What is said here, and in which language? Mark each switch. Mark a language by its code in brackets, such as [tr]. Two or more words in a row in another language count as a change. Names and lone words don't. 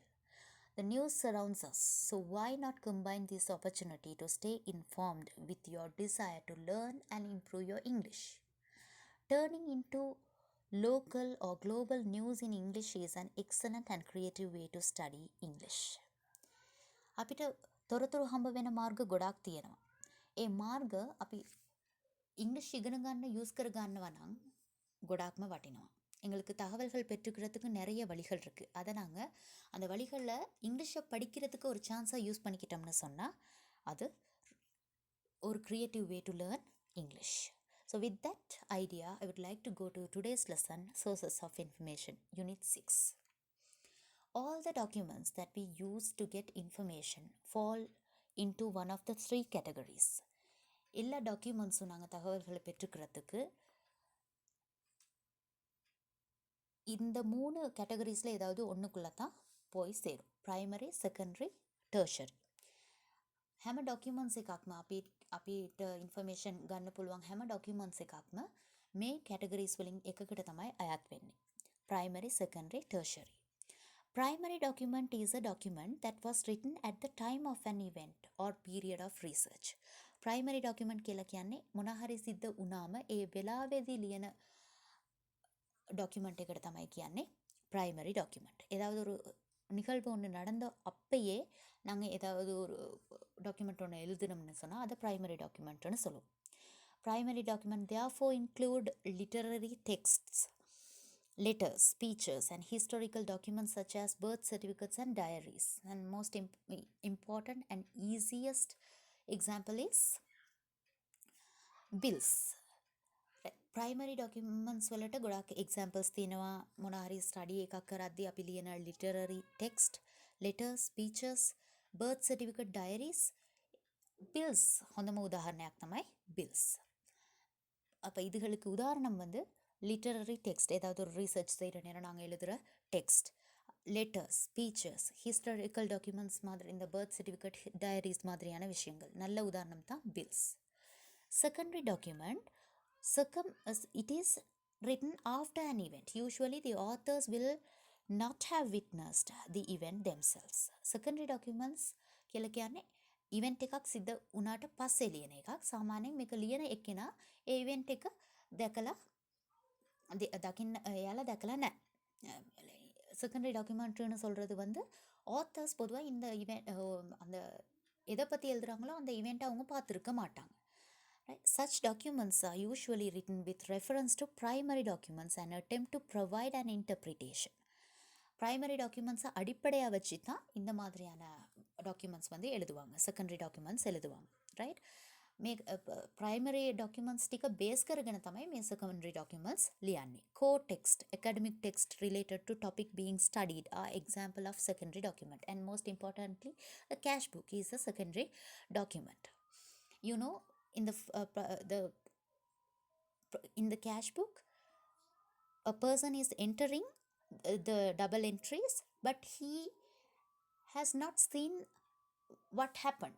[en] The news surrounds us, so why not combine this opportunity to stay informed with your desire to learn and improve your English? Turning into local or global news in English is an excellent and creative way to study English. [si] අපිට තොරතුරු හම්බ වෙන මාර්ග ගොඩාක් තියෙනවා. ඒ මාර්ග අපි ඉංග්‍රීසි ඉගෙන ගන්න யூஸ் කර ගන්නවා නම් ගොඩාක්ම වටිනවා. [ta] எங்களுக்கு தகவல்கள் பெற்றுக்கிறதுக்கு நிறைய வழிகள் இருக்குது. அதை நாங்கள் அந்த வழிகளில் இங்கிலீஷை படிக்கிறதுக்கு ஒரு சான்ஸாக யூஸ் பண்ணிக்கிட்டோம்னு சொன்னால் அது ஒரு [en] creative way to learn English. So with that idea, I would like to go to today's lesson, Sources of Information, Unit 6. All the documents that we use to get information fall into one of the three categories. [ta] எல்லா டாக்குமெண்ட்ஸும் நாங்கள் தகவல்களை பெற்றுக்கிறதுக்கு இந்த 3 கேட்டகரிஸில் ஏதாவது ஒன்றுக்குள்ளே தான் போய் சேரும். [en] primary, secondary, tertiary. [si] හැම ඩොකියුමන්ට්ස් එකක්ම අපිට ඉන්ෆර්මේෂන් ගන්න පුළුවන් හැම ඩොකියුමන්ට්ස් එකක්ම මේ කැටගරිස් වලින් එකකට තමයි අයත් වෙන්නේ. [en] Primary, secondary, tertiary. Primary document is a document that was written at the time of an event or period of research. Primary document [si] කියලා කියන්නේ මොන හරි සිද්ධ වුණාම ඒ වෙලාවේදී ලියන டாக்குமெண்ட் එකට තමයි කියන්නේ [en] primary document. [ta] ஏதாவது ஒரு நிகழ்வு ஒன்று நடந்த அப்பயே நாங்கள் ஏதாவது ஒரு டாக்குமெண்ட் ஒன்று எழுதணும்னு சொன்னால் அதை [en] primary document [ta] சொல்லுவோம். [en] primary document therefore include literary texts, letters, speeches and historical documents such as birth certificates and diaries. And most important and easiest example is bills. [si] ප්‍රයිමරි ඩොකියුමන්ට්ස් වලට ගොඩක් එක්සැම්පල්ස් තියෙනවා. මොන හරි ස්ටඩි එකක් කරද්දී අපි ලියන [en] literary text, letters, speeches, birth certificate, diaries, bills [si] හොඳම உதாரணයක් තමයි பில்ஸ். [ta] அப்போ இதுகளுக்கு உதாரணம் வந்து [en] literary text, [ta] ஏதாவது ஒரு ரிசர்ச் செய்கிற நேரம் நாங்கள் எழுதுகிற [en] text, letters, speeches, historical documents [ta] மாதிரி இந்த [en] birth certificate, diaries [ta] மாதிரியான விஷயங்கள். நல்ல உதாரணம் தான் பில்ஸ். [en] secondary document, it is written after an event. Usually the authors will not have witnessed the event themselves. Secondary documents [si] කියලා කියන්නේ ඉවෙන්ට් එකක් සිද්ධ වුණාට පස්සේ ලියන එකක්. සාමාන්‍යයෙන් මේක ලියන එක්කෙනා ඒ ඉවෙන්ට් එක දැකලා එයාලා දැකලා නැහැ. [en] secondary document [ta] சொல்கிறது வந்து ஆத்தர்ஸ் பொதுவாக இந்த இவெண்ட் அந்த எதை பற்றி எழுதுகிறாங்களோ அந்த இவெண்ட்டை அவங்க பார்த்துருக்க மாட்டாங்க. [en] Right? Such documents are usually written with reference to primary documents and attempt to provide an interpretation. Primary documents [ta] அடிப்படையாக வச்சு தான் இந்த மாதிரியான டாக்குமெண்ட்ஸ் வந்து எழுதுவாங்க, [en] secondary documents [ta] எழுதுவாங்க. ரைட்? [en] primary documents [si] ටික බේස් කරගෙන තමයි මේ [en] secondary documents [si] ලියන්නේ. [en] Core text, academic text related to topic being studied are example of secondary document. And most importantly, the cash book is a secondary document. You know, in the cash book, a person is entering the double entries, but he has not seen what happened.